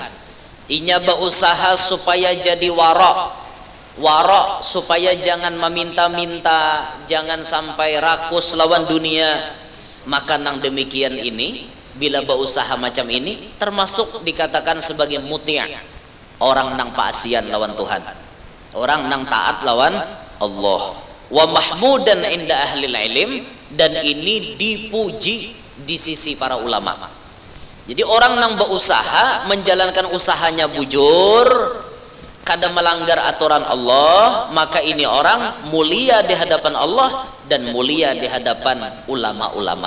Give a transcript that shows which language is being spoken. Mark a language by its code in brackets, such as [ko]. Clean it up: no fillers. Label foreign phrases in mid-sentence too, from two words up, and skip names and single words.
[bjn] Inya berusaha supaya jadi warok supaya jangan meminta-minta, jangan sampai rakus lawan dunia. Maka nang demikian ini, bila berusaha macam ini, termasuk dikatakan sebagai muti', orang nang paasian lawan Tuhan, orang nang taat lawan Allah. [ar] Wa mahmudan inda ahlil ilm, [bjn] dan ini dipuji di sisi para ulama. Jadi orang nang berusaha menjalankan usahanya bujur, kada melanggar aturan Allah, maka ini orang mulia di hadapan Allah dan mulia di hadapan ulama-ulama.